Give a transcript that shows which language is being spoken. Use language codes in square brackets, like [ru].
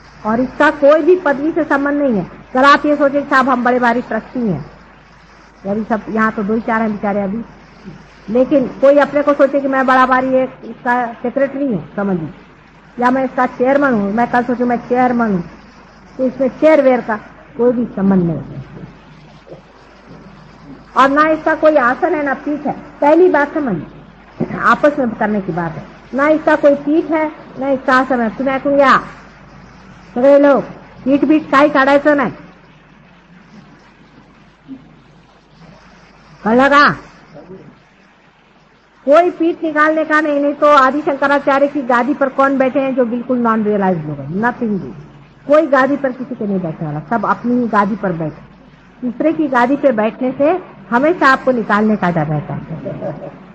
[hi] और इसका कोई भी पदवी से संबंध नहीं है। अगर आप ये सोचे साहब हम बड़े भारी ट्रस्टी हैं, अभी सब यहाँ तो 2-4 हैं बेचारे अभी, लेकिन कोई अपने को सोचे कि मैं बड़ा भारी एक इसका सेक्रेटरी हूँ समझिए, या मैं इसका चेयरमैन हूँ, मैं कल सोचूं मैं चेयरमैन हूँ, तो इसमें चेयर वेयर का कोई भी संबंध नहीं। और ना इसका कोई आसन है ना पीठ है। पहली बात समझिए, आपस में करने की बात है। ना इसका कोई पीठ है ना इसका आसन है। तुम्हें कहूँगा [mr] सगळे लोग पीठ बीठ काही काढायचं नाही, कळलं का? [hi] कोई पीठ निकालने का नहीं तो आदि शंकराचार्य की गादी पर कौन बैठे हैं जो बिल्कुल नॉन रियलाइज लोग हैं? नथिंग। कोई गादी पर किसी के नहीं बैठने वाला, सब अपनी ही गादी पर बैठे। दूसरे की गादी पे बैठने से हमेशा आपको निकालने का डर रहता है।